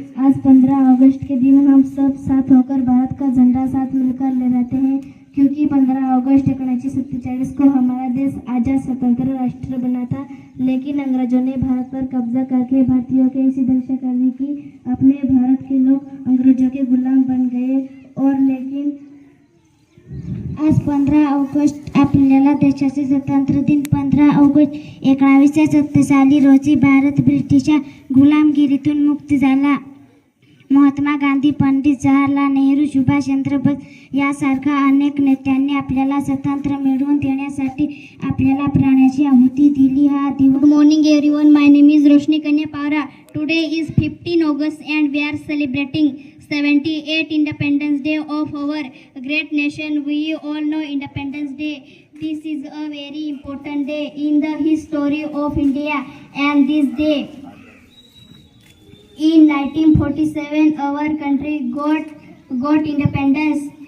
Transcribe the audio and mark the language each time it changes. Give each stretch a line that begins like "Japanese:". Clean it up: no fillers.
Hindi: आज 15 अगस्त के दिन हम सब साथ होकर भारत का झंडा साथ मिलकर लहराते हैं, क्योंकि 15 अगस्त 1947 को हमारा देश आज़ाद स्वतंत्र राष्ट्र बना था. लेकिन अंग्रेजों ने भारत पर कब्जा करके भारतीयों की ऐसी दशा कर दी कि अपने भारत के लोग अंग्रेजों के गुलाम बन गए. और लेकिन
Marathi: आज 15 ऑगस्ट आपल्याला देशाचे स्वतंत्र दिन. 15 ऑगस्ट 1947 साली रोजी भारत ब्रिटिश गुलामगिरीतून मुक्त झाला. महात्मा गांधी, पंडित जवाहरलाल नेहरू, सुभाषचंद्र बोस यासारख्या अनेक नेत्यांनी आपल्याला स्वातंत्र्य मिळवून देण्यासाठी आपल्याला प्राणाची आहुती दिली. हा दिवस.
English: Good morning everyone. My name is Roshni Kanya Pawara. Today is 15 August and we are celebrating 78th Independence Day of our great nation. We all know Independence Day. This is a very important day in the history of India. And this day, in 1947, our country got independence.